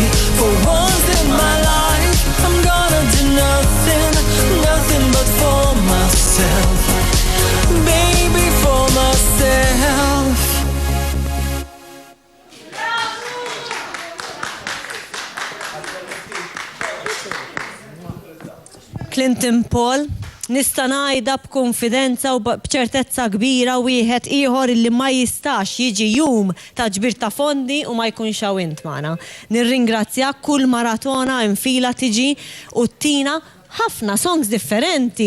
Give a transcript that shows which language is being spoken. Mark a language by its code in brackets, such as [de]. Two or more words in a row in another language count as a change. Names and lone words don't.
[en] For once in my life, I'm gonna do nothing but for myself. Baby, for myself. [mt] Clinton Paul, nista' ngħidha b'konfidenza u b'ċertezza kbira wieħed ieħor illi ma jistax jiġi jum ta' ġbir ta' fondi u ma jkunx hawn int magħna. Nirringrazzjak kull maratona infila tiġi u tina ħafna songs differenti.